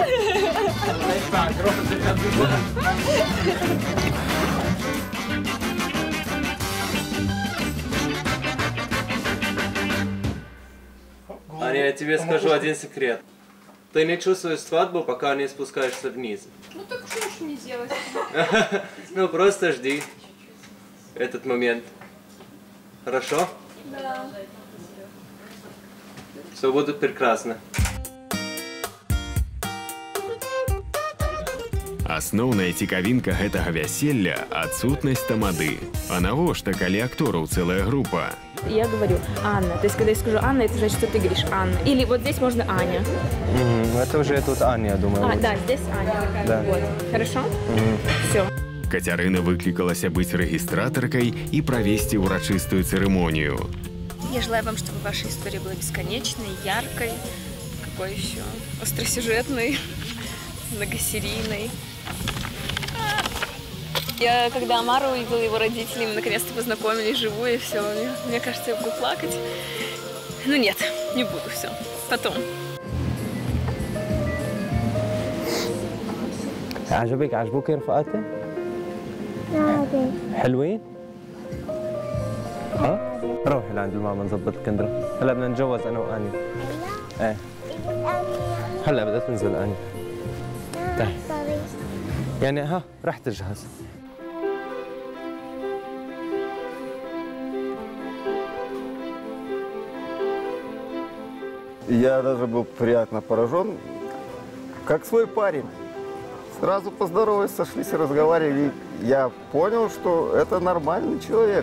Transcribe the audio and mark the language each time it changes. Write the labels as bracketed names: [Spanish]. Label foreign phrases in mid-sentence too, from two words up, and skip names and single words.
[Russian] Аня, я тебе скажу один секрет. Ты не чувствуешь свадьбу, пока не спускаешься вниз. Ну так что ж мне делать? Ну просто жди этот момент. Хорошо? Да. Все будет прекрасно. [Belarusian] Асноўная цікавінка гэтага вяселля – адсутнасць тамады. А навошта, калі актораў цэлая група? [Russian] Я говорю Анна. То есть, когда я скажу Анна, это значит, что ты говоришь Анна. Или вот здесь можно Аня. Это уже тут Аня, я думаю. А, да, здесь Аня. Да. Вот. Хорошо? Все. [Belarusian] Кацярына выклікалася быць рэгістратаркай і правесці ўрачыстую цырымонію. [Russian] Я желаю вам, чтобы ваша история была бесконечной, яркой, какой еще остросюжетной, многосерийной. Я, когда Амара увидела его родителей, мы наконец-то познакомились вживую, и все. Мне кажется, я буду плакать. Ну нет, не буду, все. Потом. [Arabic] عجبوك رفقاتي؟ حلوين؟ ها؟ روحي لعند الماما نظبط الكندرة. هلا بدنا نتجوز انا واني. ايه. هلا بدها تنزل اني. تعي. يعني ها رح تجهز. [Russian] Я даже был приятно поражен, как свой парень. Сразу поздоровались, сошлись и разговаривали. И я понял, что это нормальный человек.